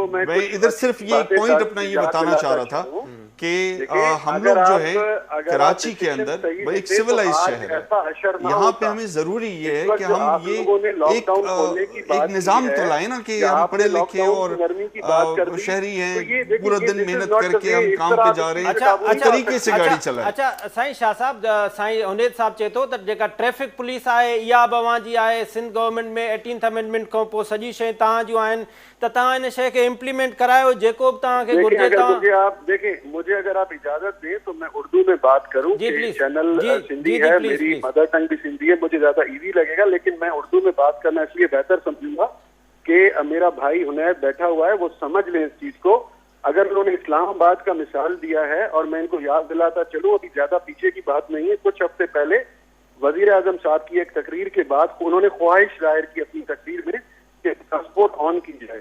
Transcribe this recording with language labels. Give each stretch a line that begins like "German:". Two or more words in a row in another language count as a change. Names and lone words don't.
Urdu: میں ادھر صرف یہ پوائنٹ اپنا یہ بتانا چاہ رہا تھا کہ ہم لوگ جو ہے کراچی کے اندر ایک سولائز شہر ہے، یہاں پہ ہمیں ضروری یہ ہے کہ ہم یہ ایک نظام تو لائے نا کہ ہم پڑھے لکھے اور شہری ہیں، پورا دن محنت کرکے ہم کام پہ جا رہے ہیں، اس طریقے سے گاڑی چلائیں.
Sindhi: अच्छा साईं शाह साहब, साईं हुनैद साहब चए थो त जेका
English: traffic police
Sindhi: आहे इहा बि अवां जी आहे, सिंध गवर्नमेंट में 18th अमेंडमेंट खां पोइ सॼी शइ तव्हां जूं आहिनि, त तव्हां इन शइ खे इम्प्लीमेंट करायो जेको बि तव्हांखे घुर्जे।
Urdu: مجھے اگر آپ اجازت دیں تو میں اردو میں بات کروں، چینل سندھی ہے، میری
English: mother tongue
Urdu: بھی سندھی ہے، مجھے زیادہ ایزی لگے گا، لیکن میں اردو میں بات کرنا اس لیے بہتر سمجھوں گا کہ میرا بھائی ہنید بیٹھا ہوا ہے، وہ سمجھ لیں اس چیز کو. اگر انہوں نے اسلام آباد کا مثال دیا ہے اور میں ان کو یاد دلاتا چلوں، ابھی زیادہ پیچھے کی بات نہیں ہے، کچھ ہفتے پہلے وزیر اعظم صاحب کی ایک تقریر کے بعد انہوں نے خواہش ظاہر کی اپنی تقریر میں کہ
English: transport on
Urdu: کی جائے.